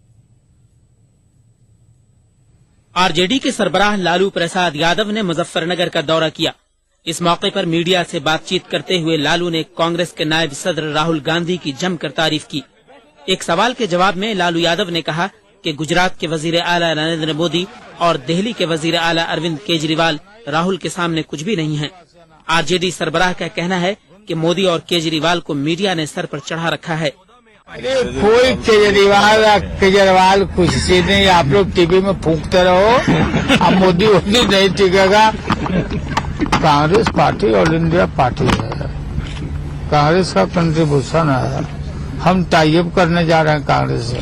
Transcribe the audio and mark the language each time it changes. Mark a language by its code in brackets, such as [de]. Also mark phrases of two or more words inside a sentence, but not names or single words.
[ur] آر جے ڈی کے سربراہ لالو پرساد یادو نے مظفر نگر کا دورہ کیا۔ اس موقع پر میڈیا سے بات چیت کرتے ہوئے لالو نے کانگریس کے نائب صدر راہل گاندھی کی جم کر تعریف کی۔ ایک سوال کے جواب میں لالو یادو نے کہا کہ گجرات کے وزیر اعلیٰ نریندر مودی اور دہلی کے وزیر اعلیٰ اروند کیجریوال راہل کے سامنے کچھ بھی نہیں ہیں۔ آر جے ڈی سربراہ کا کہنا ہے کہ مودی اور کیجریوال کو میڈیا نے سر پر چڑھا رکھا ہے۔ کوئی کیجریوال کچھ چیز نہیں، آپ لوگ ٹی وی میں پھونکتے رہو، اب مودی نہیں ٹکے گا۔ کانگریس پارٹی [en] all India party [ur] ہے، کانگریس کا کنٹریبیوشن ہے، ہم [en] tie up [ur] کرنے جا رہے ہیں کانگریس سے۔